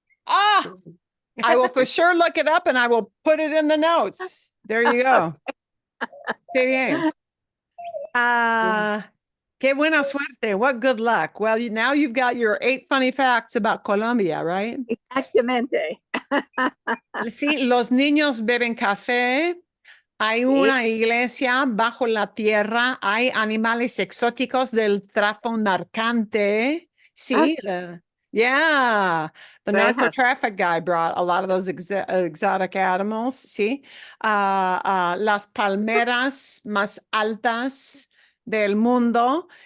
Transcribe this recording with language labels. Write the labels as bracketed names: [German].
[English] I will for sure look it up and I will put it in the notes. There you go. [Spanish] Qué bien. Qué buena suerte. [English] What good luck. Well, now you've got your 8 funny facts about Colombia, right? [Spanish] Exactamente. Sí, los niños beben café. Hay una iglesia bajo la tierra. Hay animales exóticos del tráfico narcante. Sí, [English] yeah. The Rejas. narco traffic guy brought a lot of those exotic animals. [Spanish] Sí. Las palmeras más altas del mundo.